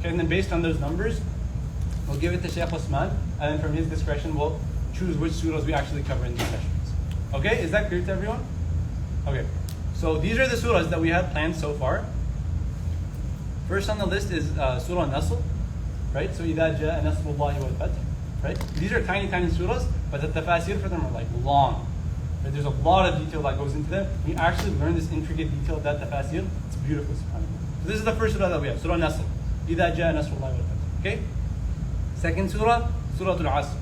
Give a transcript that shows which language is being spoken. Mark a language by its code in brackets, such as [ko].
[en] Okay, and then based on those numbers, we'll give it to Shaykh Usman, and then from his discretion, we'll choose which surahs we actually cover in these sessions. Okay, is that clear to everyone? Okay, so these are the surahs that we have planned so far. First on the list is Surah Nasr, right? [ar] So إِذَا جَاءَ نَصْرُ اللَّهِ وَالْفَتْحِ, right? [en] These are tiny surahs, but the tafsir for them are like long. Right? There's a lot of detail that goes into them. We actually learn this intricate detail of that tafsir. It's beautiful, subhanAllah. So this is the first surah that we have, Surah Nasr. [ar] إِذَا جَاءَ نَصْرُ اللَّهِ وَالْفَتْحِ. [en] Okay? Second surah, Surah Al-Asr.